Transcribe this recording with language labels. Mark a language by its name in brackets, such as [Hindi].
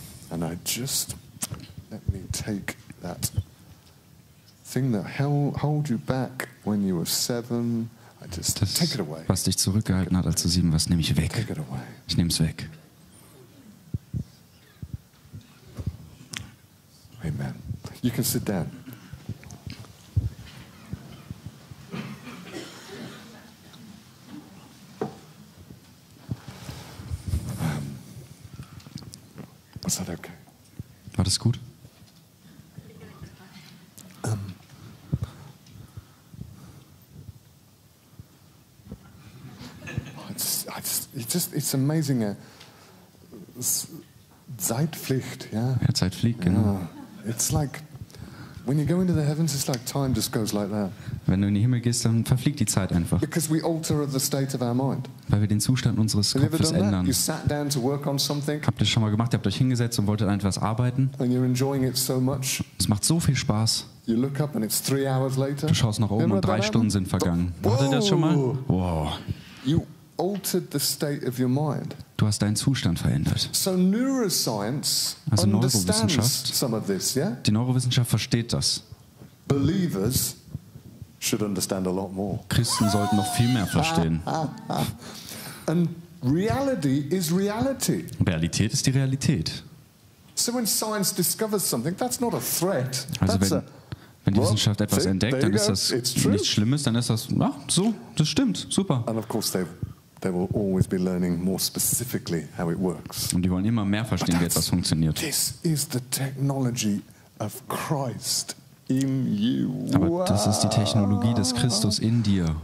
[English] And I just let me take that thing that hold you back when you were 7. I just [German] Das, [English] take it away. [German] was dich zurückgehalten hat, als du 7 warst, nehme ich weg. [English] Take it away. [German] Ich nehme es weg. [English] Amen. You can sit down. Was that okay? [German] War das gut? [English] it's amazing. [German] Zeit fliegt, ja. Ja, Zeit fliegt, genau. [English] It's like when you go into the heavens, it's like time just goes like that. [German] Wenn du in den Himmel gehst, dann verfliegt die Zeit einfach. [English] Because we alter the state of our mind. [German] Weil wir den Zustand unseres Kopfes ändern. [English] You sat down to work on something. [German] Habt ihr das schon mal gemacht? Ihr habt euch hingesetzt und wolltet an etwas arbeiten. [English] And you're enjoying it so much. [German] Es macht so viel Spaß. [English] You look up and it's 3 hours later. [German] Du schaust nach oben und 3 Stunden sind vergangen. Macht ihr das schon mal? Wow. [English] You altered the state of your mind. [German] Du hast deinen Zustand verändert. [English] So neuroscience [German] also Neurowissenschaft, [English] some of this, yeah? [German] Die Neurowissenschaft versteht das. [English] Believers should understand a lot more. [German] Christen sollten noch viel mehr verstehen. [English] And reality is reality. [German] Realität ist die Realität. [English] So when science discovers something, that's not a threat. [German] Also wenn die Wissenschaft etwas entdeckt, dann ist das nichts Schlimmes, dann ist das, ja, so, das stimmt, super. [English] And of course they will always be learning more specifically how it works. [German] Und die wollen immer mehr verstehen, wie etwas funktioniert. [English] This is the technology of Christ in you. [German] Aber das ist die Technologie des Christus in dir.